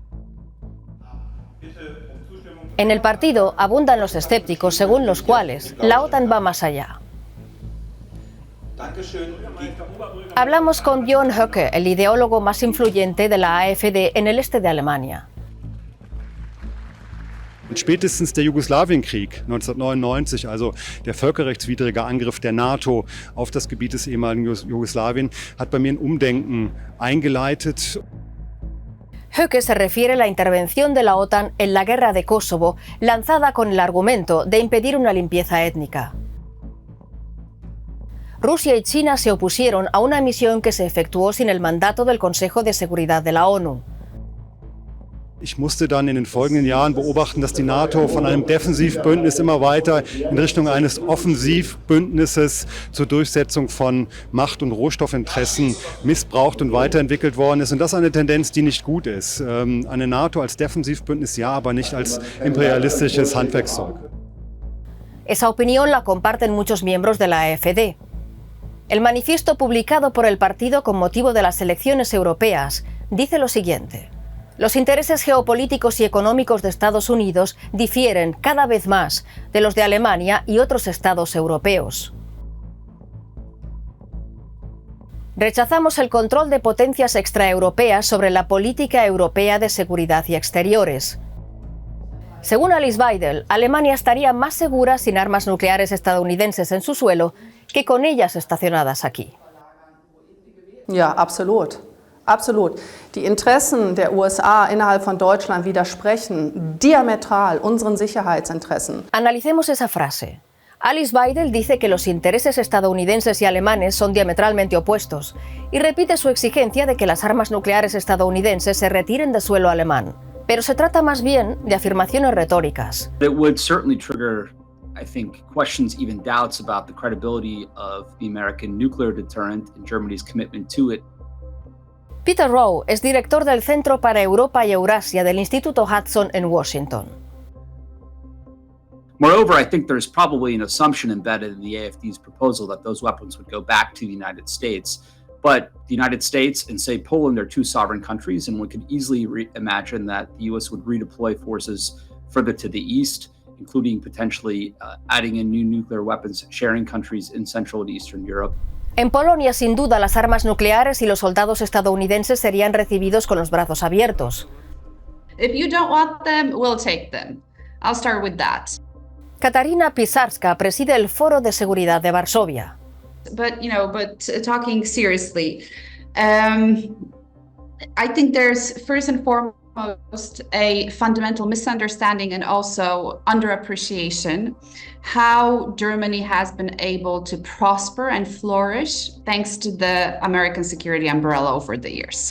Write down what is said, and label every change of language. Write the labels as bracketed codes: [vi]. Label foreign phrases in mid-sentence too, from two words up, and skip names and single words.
[es] En el partido abundan los escépticos según los cuales la OTAN va más allá. Hablamos con Björn Höcke, el ideólogo más influyente de la AfD en el este de Alemania. [de] Spätestens der Jugoslawienkrieg 1999, also der völkerrechtswidrige Angriff der NATO auf das Gebiet des ehemaligen Jugoslawien, hat bei mir ein Umdenken eingeleitet. [es] Höcke se refiere a la intervención de la OTAN en la guerra de Kosovo, lanzada con el argumento de impedir una limpieza étnica. Rusia y China se opusieron a una misión que se efectuó sin el mandato del Consejo de Seguridad de la ONU. [de] Ich musste dann in den folgenden Jahren beobachten, dass die NATO von einem Defensivbündnis immer weiter in Richtung eines Offensivbündnisses zur Durchsetzung von Macht- und Rohstoffinteressen missbraucht und weiterentwickelt worden ist. Und das ist eine Tendenz, die nicht gut ist. Eine NATO als Defensivbündnis ja, aber nicht als imperialistisches Handwerkszeug. [es] Esa opinión la comparten muchos miembros de la AfD. El manifiesto publicado por el partido con motivo de las elecciones europeas dice lo siguiente: los intereses geopolíticos y económicos de Estados Unidos difieren cada vez más de los de Alemania y otros estados europeos. Rechazamos el control de potencias extraeuropeas sobre la política europea de seguridad y exteriores. Según Alice Weidel, Alemania estaría más segura sin armas nucleares estadounidenses en su suelo que con ellas estacionadas aquí. [de] Ja, absolut. Absolut. Die Interessen der USA innerhalb von Deutschland widersprechen diametral unseren Sicherheitsinteressen. [es] Analicemos esa frase. Alice Weidel dice que los intereses estadounidenses y alemanes son diametralmente opuestos y repite su exigencia de que las armas nucleares estadounidenses se retiren de suelo alemán. Pero se trata más bien de afirmaciones retóricas. [en] It would certainly trigger, I think, questions, even doubts about the credibility of the American nuclear deterrent and Germany's commitment to it. [es] Peter Rowe es director del Centro para Europa y Eurasia del Instituto Hudson en Washington. [en] Moreover, I think there's probably an assumption embedded in the AfD's proposal that those weapons would go back to the United States. But the United States and, say, Poland are two sovereign countries, and one could easily imagine that the U.S. would redeploy forces further to the east, including potentially adding in new nuclear weapons sharing countries in Central and Eastern Europe. [es] En Polonia, sin duda, las armas nucleares y los soldados estadounidenses serían recibidos con los brazos abiertos. [en] If you don't want them, we'll take them. I'll start with that. [es] Katarina Pisarska preside el Foro de Seguridad de Varsovia. [en] But talking seriously, I think there's first and foremost a fundamental misunderstanding and also underappreciation how Germany has been able to prosper and flourish thanks to the American security umbrella over the years.